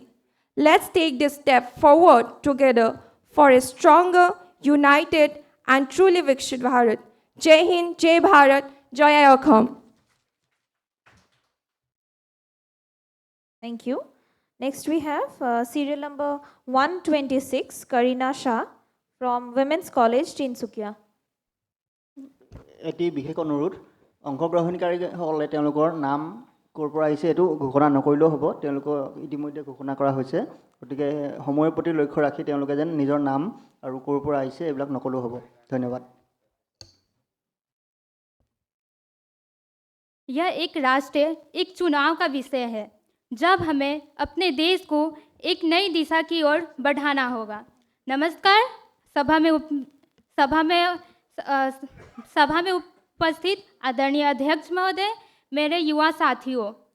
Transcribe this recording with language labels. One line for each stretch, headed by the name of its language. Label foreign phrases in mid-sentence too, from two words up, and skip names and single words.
English: Let's take this step forward together for a stronger, united, and truly Viksit Bharat.
Hindi: जय हिंद, जय भारत, जय अखम.
English: Thank you. Next we have serial number 126, Karina Shah from Women's College, Tinsukia.
Assamese: এটি বিশেষ অনুৰোধ অংশগ্ৰহণকাৰীসকলে তেওঁলোকৰ নাম ক'ৰ পৰা আহিছে এইটো ঘোষণা নকৰিলেও হ'ব তেওঁলোকক ইতিমধ্যে ঘোষণা কৰা হৈছে গতিকে সময়ৰ প্ৰতি লক্ষ্য ৰাখি তেওঁলোকে যেন নিজৰ নাম আৰু ক'ৰ পৰা আহিছে এইবিলাক নকলেও হ'ব ধন্যবাদ
Hindi: यह एक राष्ट्र एक चुनाव का विषय है जब हमें अपने देश को एक नई दिशा की ओर बढ़ाना होगा नमस्कार सभा में उपस्थित आदरणीय अध्यक्ष महोदय मेरे युवा साथियों